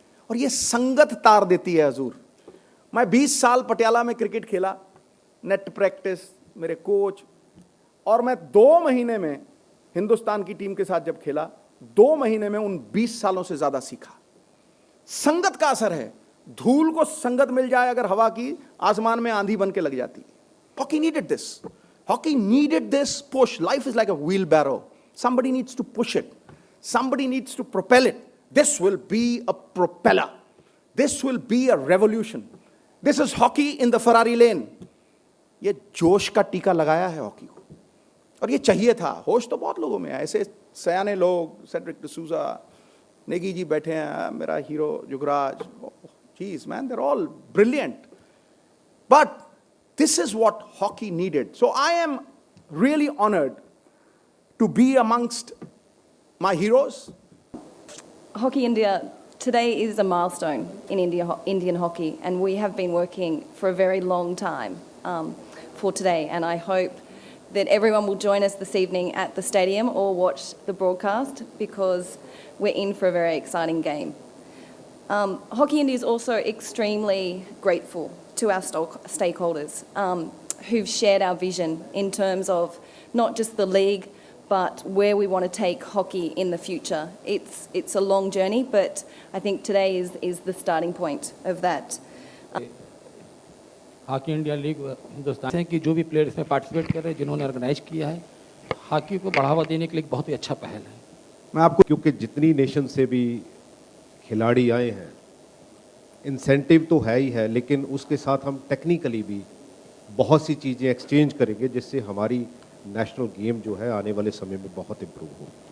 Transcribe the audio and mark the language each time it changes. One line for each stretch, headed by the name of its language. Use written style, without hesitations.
Hindi: और ये संगत तार देती है हजूर. मैं 20 साल पटियाला में क्रिकेट खेला, नेट प्रैक्टिस, मेरे कोच, और मैं 2 महीने में हिंदुस्तान की टीम के साथ जब खेला, 2 महीने में उन 20 सालों से ज्यादा सीखा. संगत का असर है. धूल को संगत मिल जाए अगर हवा की, आसमान में आंधी बन के लग जाती.
English: Hockey needed this. Hockey needed this push. Life is like a wheelbarrow. Somebody needs to push it. Somebody needs to propel it. This will be a propeller. This will be a revolution. This is hockey in the Ferrari lane.
Hindi: ये जोश का टीका लगाया है hockey को, और ये चाहिए था. होश तो बहुत लोगों में है, ऐसे सयाने लोग, सेड्रिक डिसूजा, नेगी जी बैठे हैं, मेरा hero Jugraj.
English: Jeez, man, they're all brilliant. But this is what hockey needed. So I am really honored to be amongst my heroes. Hockey India today is a milestone in Indian hockey, and we have been working for a very long time for today, and I hope that everyone will join us this evening at the stadium or watch the broadcast, because we're in for a very exciting game. Hockey India is also extremely grateful to our stakeholders who've shared our vision in terms of not just the league, but where we want to take hockey in the future. It's a long journey, but I think today is the starting point of that.
Hindi: Hockey India league Hindustan की जो भी player इसमें participate कर रहे हैं, जिन्होंने organise किया है, हॉकी को बढ़ावा देने के लिए बहुत ही अच्छा पहल है. मैं आपको, क्योंकि जितनी नेशन से भी खिलाड़ी आए हैं, इंसेंटिव तो है ही है, लेकिन उसके साथ हम टेक्निकली भी बहुत सी चीज़ें एक्सचेंज करेंगे, जिससे हमारी नेशनल गेम जो है आने वाले समय में बहुत इम्प्रूव हो.